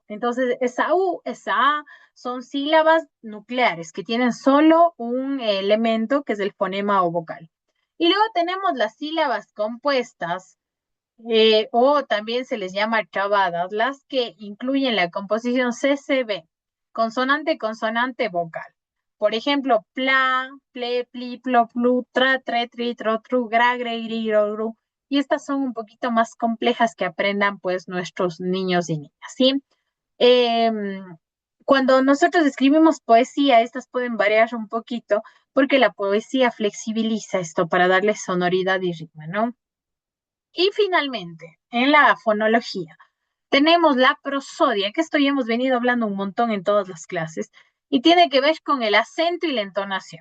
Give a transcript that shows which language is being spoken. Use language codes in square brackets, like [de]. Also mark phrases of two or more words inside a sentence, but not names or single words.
[es] Entonces, esa U, esa A son sílabas nucleares que tienen solo un elemento que es el fonema o vocal. Y luego tenemos las sílabas compuestas, o también se les llama trabadas, las que incluyen la composición CCB, consonante, consonante, vocal. Por ejemplo, pla, ple, pli, plo, plu, tra, tre, tri, tro, tru, gra, gre, gri, gro, gru. Y estas son un poquito más complejas que aprendan pues nuestros niños y niñas, ¿sí? Cuando nosotros escribimos poesía, estas pueden variar un poquito porque la poesía flexibiliza esto para darle sonoridad y ritmo, ¿no? Y finalmente, en la fonología, tenemos la prosodia, que esto ya hemos venido hablando un montón en todas las clases, y tiene que ver con el acento y la entonación.